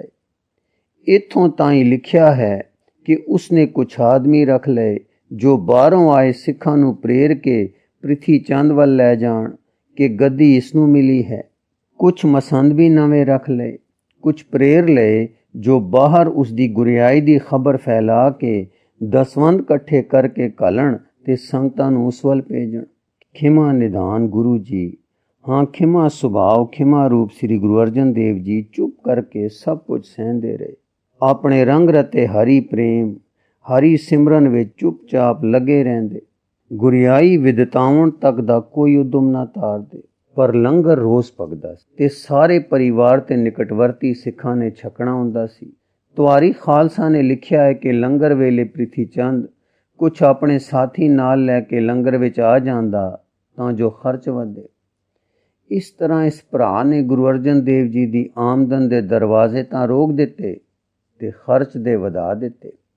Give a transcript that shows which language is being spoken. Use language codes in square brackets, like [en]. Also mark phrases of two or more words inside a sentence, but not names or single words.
[pa] ਇੱਥੋਂ ਤਾਈਂ ਲਿਖਿਆ ਹੈ ਕਿ ਉਸਨੇ ਕੁਛ ਆਦਮੀ ਰੱਖ ਲਏ ਜੋ ਬਾਹਰੋਂ ਆਏ ਸਿੱਖਾਂ ਨੂੰ ਪ੍ਰੇਰ ਕੇ ਪ੍ਰਿਥੀ ਚੰਦ ਵੱਲ ਲੈ ਜਾਣ ਕਿ ਗੱਦੀ ਇਸ ਨੂੰ ਮਿਲੀ ਹੈ। ਕੁਛ ਮਸੰਦ ਵੀ ਨਵੇਂ ਰੱਖ ਲਏ, ਕੁਛ ਪ੍ਰੇਰ ਲਏ ਜੋ ਬਾਹਰ ਉਸ ਦੀ ਗੁਰਿਆਈ ਦੀ ਖਬਰ ਫੈਲਾ ਕੇ ਦਸਵੰਧ ਇਕੱਠੇ ਕਰਕੇ ਘੱਲਣ ਤੇ ਸੰਗਤਾਂ ਨੂੰ ਉਸ ਵੱਲ ਭੇਜਣ। ਖਿਮਾ ਨਿਧਾਨ ਗੁਰੂ ਜੀ, ਹਾਂ ਖਿਮਾ ਸੁਭਾਵ ਖਿਮਾ ਰੂਪ ਸ੍ਰੀ ਗੁਰੂ ਅਰਜਨ ਦੇਵ ਜੀ ਚੁੱਪ ਕਰਕੇ ਸਭ ਕੁਛ ਸਹਿੰਦੇ ਰਹੇ। ਆਪਣੇ ਰੰਗ ਰੱਤੇ ਹਰਿ ਪ੍ਰੇਮ ਹਰਿ ਸਿਮਰਨ ਵਿੱਚ ਚੁੱਪਚਾਪ ਲੱਗੇ ਰਹਿੰਦੇ। ਗੁਰਿਆਈ ਵਿਦਤਾਉਣ ਤੱਕ ਦਾ ਕੋਈ ਉੱਦਮ ਨਾ ਤਾਰਦੇ। ਪਰ ਲੰਗਰ ਰੋਜ਼ ਪਕਦਾ ਸੀ ਤੇ ਸਾਰੇ ਪਰਿਵਾਰ ਤੇ ਨਿਕਟਵਰਤੀ ਸਿੱਖਾਂ ਨੇ ਛਕਣਾ ਹੁੰਦਾ ਸੀ। ਤਵਾਰੀ ਖਾਲਸਾ ਨੇ ਲਿਖਿਆ ਹੈ ਕਿ ਲੰਗਰ ਵੇਲੇ ਪ੍ਰਿਥੀ ਚੰਦ ਕੁਛ ਆਪਣੇ ਸਾਥੀ ਨਾਲ ਲੈ ਕੇ ਲੰਗਰ ਵਿੱਚ ਆ ਜਾਂਦਾ ਤਾਂ ਜੋ ਖਰਚ ਵਧੇ। ਇਸ ਤਰ੍ਹਾਂ ਇਸ ਭਰਾ ਨੇ ਗੁਰੂ ਅਰਜਨ ਦੇਵ ਜੀ ਦੀ ਆਮਦਨ ਦੇ ਦਰਵਾਜ਼ੇ ਤਾਂ ਰੋਕ ਦਿੱਤੇ ਤੇ ਖਰਚ ਦੇ ਵਧਾ ਦਿੱਤੇ।